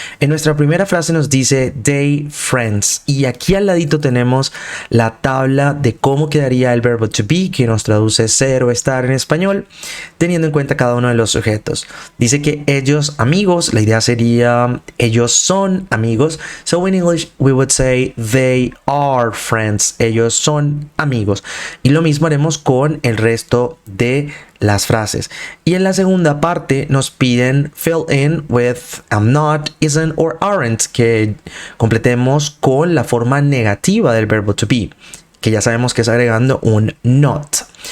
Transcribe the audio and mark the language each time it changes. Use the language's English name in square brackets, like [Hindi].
[Spanish] En nuestra primera frase nos dice [English] they friends, [Spanish] y aquí al ladito tenemos la tabla de cómo quedaría el verbo to be, que nos traduce ser o estar en español, teniendo en cuenta cada uno de los sujetos. Dice que ellos amigos, la idea sería ellos son amigos. [English] So in English we would say they are friends, [Spanish] ellos son amigos. Y lo mismo haremos con el resto de las frases. Y en la segunda parte nos piden [English] fill in with am not, isn't or aren't, [Spanish] que completemos con la forma negativa del verbo to be, que ya sabemos que es agregando un not.